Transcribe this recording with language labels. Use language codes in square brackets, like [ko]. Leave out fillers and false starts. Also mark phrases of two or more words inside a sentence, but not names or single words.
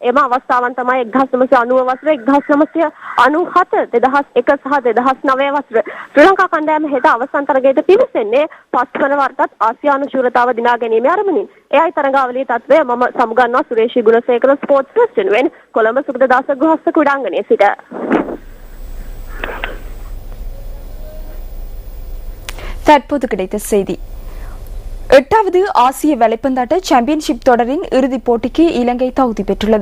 [si] එම අවස්ථාවන් තමයි 1990 වසරේ 1997 2001 සහ 2009 වසරේ ශ්‍රී ලංකා කණ්ඩායම හෙට අවසන් තරගයට පිවිසෙන්නේ පස්වන වරටත් ආසියානු ශූරතාව දිනා ගැනීමේ අරමුණින්. එයයි තරගාවලියේ තත්ත්වය මම සමුගන්නවා සුරේෂී ගුණසේකර ස්පෝර්ට්ස් ට්‍රස්ට් වෙනුවෙන් කොළඹ සුගතදාස ගෘහස්ත ක්‍රීඩාංගණයේ සිට. [ta] தற்போது கிடைத்த செய்தி. 8வது ஆசிய வேலைப்பந்தாட்ட சாம்பியன்ஷிப் தொடரின் இறுதிப் போட்டிக்கு இலங்கை தகுதி பெற்றுள்ளது.